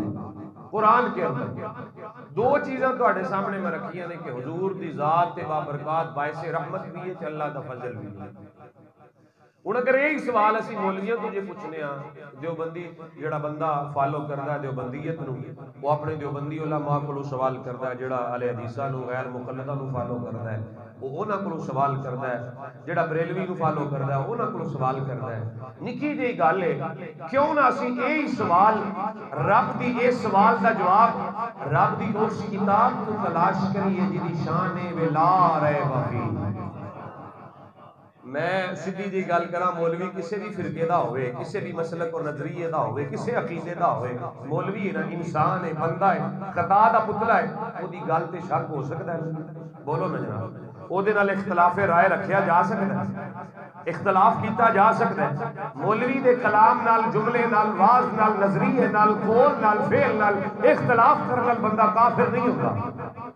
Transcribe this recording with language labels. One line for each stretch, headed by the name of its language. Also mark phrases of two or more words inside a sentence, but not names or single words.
Punjabi: قرآن کے اندر دو چیزیں تواڈے سامنے میں رکھی ہیں کہ حضور دی ذات تے بابرکات باعث رحمت بھی ہے تے اللہ دا فضل بھی ہے۔ ہن اگر یہی سوال اسی مولویاں تو جے پوچھنے ہاں، دیوبندی جڑا بندہ فالو کردا ہے دیوبندیت نو، وہ اپنے دیوبندی علماء کولوں سوال کردا ہے، جڑا اہل حدیثاں نو غیر مقلداں نو فالو کردا ہے وہ انہاں کولوں سوال کردا ہے، جڑا بریلوی نو فالو کردا ہے انہاں کولوں سوال کردا ہے۔ نکی جی گل ہے، کیوں نہ اسی یہی سوال رب دی اس سوال دا جواب رب دی اس کتاب تو تلاش کریے جدی شان ہے
Arabic: لا ریب فیہ۔
Punjabi: میں سیدھی جی گل کراں، مولوی کسی بھی فرقے دا ہوئے، کسی بھی مسلک اور نظریے دا ہوئے، کسی عقیدے دا ہوئے، مولوی ہے نا، انسان ہے، بندہ ہے، خطا دا پتلا ہے، وہ دی گل تے شک ہو سکتا ہے؟ بولو نا جناب، وہ دے نال اختلاف رائے رکھیا جا سکتا ہے، اختلاف کیتا جا سکتا ہے۔ مولوی دے کلام نال، جملے نال، واز نال، نظریے نال، قول نال، فعل نال اختلاف کرنے نال بندہ
Urdu: کافر نہیں ہوتا۔